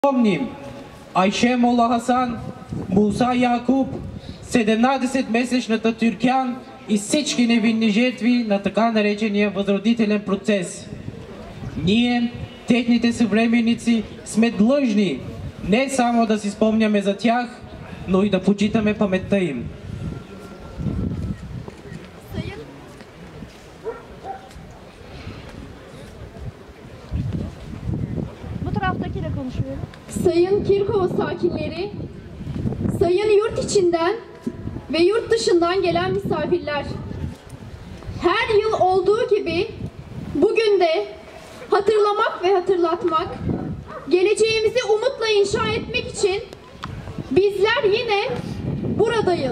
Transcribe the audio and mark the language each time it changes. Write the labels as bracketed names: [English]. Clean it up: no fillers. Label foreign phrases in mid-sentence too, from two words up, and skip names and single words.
[Bulgarian] Помним Айше Мола Хасан, Муса Якуб, 17-месечната Тюркян и всички невинни жертви на така наречения възродителен процес. Ние, техните съвременници, сме длъжни не само да си спомняме за тях, но и да почитаме паметта им. [Turkish] Sayın Kirkova sakinleri, sayın yurt içinden ve yurt dışından gelen misafirler, her yıl olduğu gibi bugün de hatırlamak ve hatırlatmak, geleceğimizi umutla inşa etmek için bizler yine buradayız.